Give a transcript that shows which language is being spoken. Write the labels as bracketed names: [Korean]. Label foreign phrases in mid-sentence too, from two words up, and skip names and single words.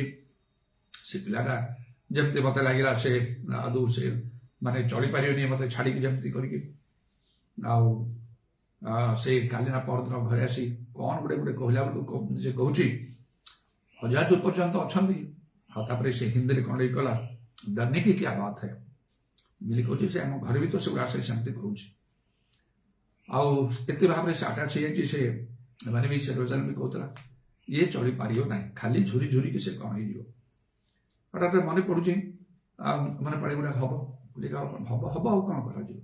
[Odia] ସେ ପିଲାଟା ଯେମିତି ମତେ ଲାଗିଲା ସେ ଆଦୌ ସେ ମାନେ ଚଳିପାରିବନି ମତେ ଛାଡିକି ଯେମିତି କରିକି। ଆଉ ସେ କାଲି ନା ପରଦିନ ଘରେ ଆସି କଣ ଗୋଟେ କହିଲା ବେଳକୁ ସେ କହୁଛି, ହଜାଜ ପର୍ଯ୍ୟନ୍ତ ଅଛନ୍ତି। ଆଉ ତାପରେ ସେ ହିନ୍ଦୀରେ କଣ କଲା, [Hindi] डरने की क्या बात है [Odia] ବୋଲି କହୁଛି। ସେ ଆମ ଘରେ ବି ତ ସବୁ ଆସେ ସେମିତି କହୁଛି। ଆଉ ଏତେ ଭାବରେ ସେ ଆଟାଚ୍ ହେଇଯାଇଛି, ସେ ମାନେ ବି ସେ ରୋଜାନ ବି କହୁଥିଲା, ଇଏ ଚଳିପାରିବ ନାହିଁ, ଖାଲି ଝୁରି ଝୁରିକି ସେ କଣ ହେଇଯିବ। ହଠାତ୍ ମନେ ପଡୁଛି, ମନେ ପଡେ ଗୁଡା ହବ ହବ ହବ ଆଉ କଣ କରାଯିବ।